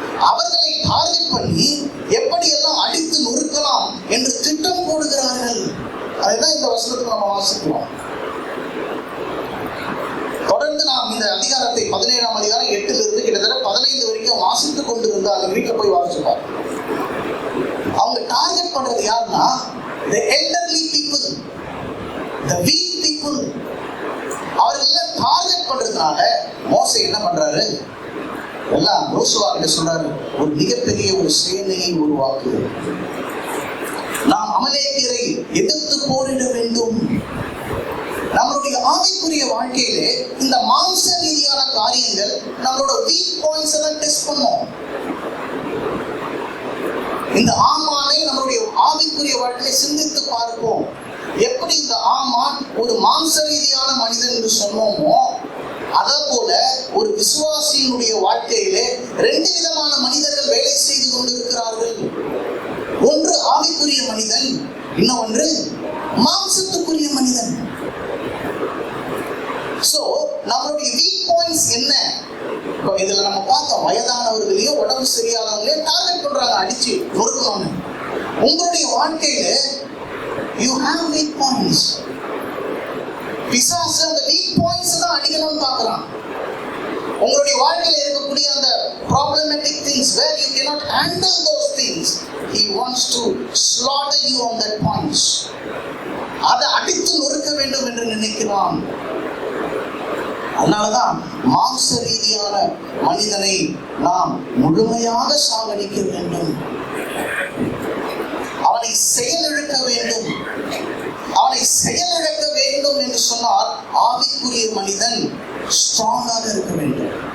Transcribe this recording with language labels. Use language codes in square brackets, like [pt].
[ta] அவர்களை டார்கெட் பண்ணி எப்படியெல்லாம் அடித்து நொறுக்கலாம் என்று திட்டம் போடுகிறார்கள். அதுதான் இந்த வசனத்தில் நம்ம வாசிக்கிறோம். தொடர்ந்து நாம் இந்த அதிகாரத்தை 17ஆம் அதிகாரம் 8லிருந்து கிட்டத்தட்ட 15 வரைக்கும் வாசித்துக் கொண்டிருந்த அந்த வீட்டில் போய் வாசிப்பார். அவங்க டார்கெட் பண்றது யாருன்னா, [en] the elderly people, the weak people. [ta] அவர்கள் டார்கெட் பண்றதுனால மோசே என்ன பண்றாரு, எல்லாம் யோசுவா கிட்ட சொல்றாரு, ஒரு மிகப்பெரிய ஒரு சேனையை உருவாக்கு, நாம் அமலேக்கியரை எதிர்த்து போரிட வேண்டும். நம்மளுடைய ஆவிக்குரிய வாழ்க்கையிலே இந்த மாம்ச ரீதியான காரியங்கள் நம்மளோட வீக் பாயிண்ட்ஸ் எல்லாம் டெஸ்ட் பண்ணும். இந்த ஆமானை நம்மளுடைய ஆவிக்குரிய வாழ்க்கையை சிந்தித்து பார்ப்போம். எப்படி இந்த ஆமான் ஒரு மாம்ச ரீதியான மனிதன் என்று சொன்னோமோ, அதே போல ஒரு விசுவாசியினுடைய வாழ்க்கையிலே 2 விதமான மனிதர்கள் வேலை செய்து கொண்டிருக்கிறார்கள். ஒன்று ஆவிக்குரிய மனிதன், இன்னொன்று மாம்சத்துக்குரிய மனிதன். சோ நம்மளுடைய வீக் பாயிண்ட்ஸ் என்ன? இப்போ இதுல நம்ம பார்த்தோம், வயதானவர்களையும் உடம்பு சரியாதவங்களையும் டார்கெட் பண்றாங்க, அடிச்சு நொறுக்கணும்னு. உங்களுடைய வாழ்க்கையில [en] you have weak points. [ta] பிசாசு அந்த வீக் பாயிண்ட்ஸ் தான் அடிக்கணும்னு பார்க்கறான். உங்களுடைய வாழ்க்கையில இருக்கக்கூடிய அந்த [en] problematic things where you cannot handle those things, he wants to slaughter you on that points. [ta] அதை அடித்து நொறுக்க வேண்டும் என்று நினைக்கிறான். அதனாலதான் மாம்ச ரீதியான மனிதனை நாம் முழுமையாக சாகடிக்க வேண்டும். அவனை செயலிழக்க வேண்டும். அவனை செயலிழக்க வேண்டும் என்று சொன்னால் ஆவிக்குரிய மனிதன் ஸ்ட்ராங்காக இருக்க வேண்டும்.